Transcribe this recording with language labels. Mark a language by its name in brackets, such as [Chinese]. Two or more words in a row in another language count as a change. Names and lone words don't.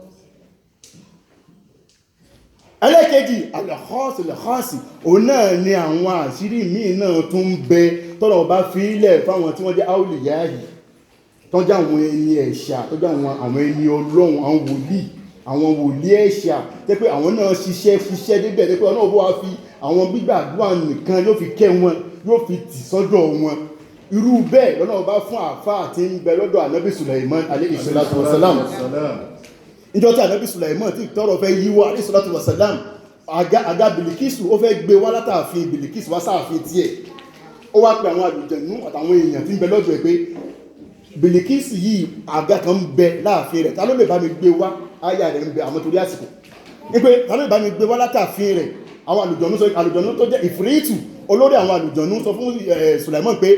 [Yoruba] ẹlẹ́kejì al-khas òun náà ni àwọn àṣírí míì náà tún ń bẹ tọ́lọ̀ bá fi ilẹ̀ fáwọn tí wọ́n jẹ́ áwùlìyá yìí tọ́jú àwọn ẹni ẹ̀ṣà tọ́jú àwọn ẹni ọlọ́run àwọn wòlíì ẹ̀ṣà tẹ́ pé àwọn náà ṣiṣẹ́ débẹ̀ tẹ́ pé ọlọ́run bó wá fi àwọn gbígbàdúrà nìkan yóò fi kẹ́ wọn yóò fi tì sọ́dọ̀ wọn irú bẹ́ẹ̀ lọ́nà bá fún àfáà tí ń bẹ lọ́dọ̀ ànábì Sulaiman [Arabic] عليه الصلاة والسلام [Yoruba] níjọ́ tí ànábì Sulaiman tí tọ́rọ fẹ́ yíwọ́ [Arabic] عليه الصلاة والسلام [Yoruba] àga Bìlìkísù ó fẹ́ gbé wá látàfin Bìlìkísù wá sáàfin tiẹ̀ ó wá pe àwọn àlùjànnú àtàwọn èèyàn tí ń bẹ lọ́dọ̀ ẹ̀ pé Bìlìkísù yìí àga kan ń bẹ láàfin rẹ̀ ta ló lè bá mi gbé wá ayà rẹ̀ ń bẹ àmọ́ torí àsìkò wípé ta ló lè bá mi gbé wá látàfin rẹ̀ àwọn àlùjànnú tó jẹ́ ìfìrìtù olórí àwọn àlùjànnú sọ fún Sulaiman pé